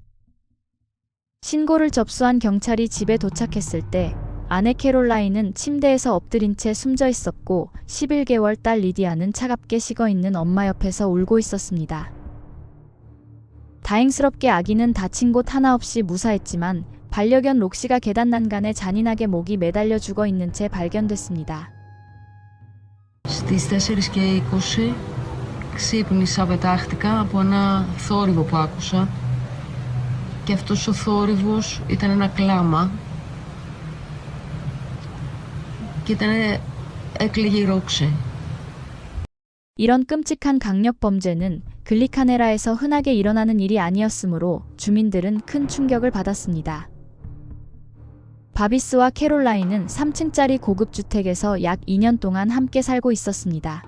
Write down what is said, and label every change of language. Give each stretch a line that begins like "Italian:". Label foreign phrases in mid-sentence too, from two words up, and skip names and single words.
Korean: 신고를 접수한 경찰이 집에 도착했을 때 아내 캐롤라인은 침대에서 엎드린 채 숨져 있었고 11개월 딸 리디아는 차갑게 식어있는 엄마 옆에서 울고 있었습니다. 다행스럽게 아기는 다친 곳 하나 없이 무사했지만 반려견 록시가 계단 난간에 잔인하게 목이 매달려 죽어 있는 채 발견됐습니다.
Greek: Στις 4:20 ξύπνησα, πετάχτηκα από ένα θόρυβο που άκουσα και αυτός ο θόρυβος ήταν ένα κλάμα και έκλαιγε η Ρόξη.
Korean: 이런 끔찍한 강력 범죄는 글리카네라에서 흔하게 일어나는 일이 아니었으므로 주민들은 큰 충격을 받았습니다. 바비스와 캐롤라인은 3층짜리 고급 주택에서 약 2년 동안 함께 살고 있었습니다.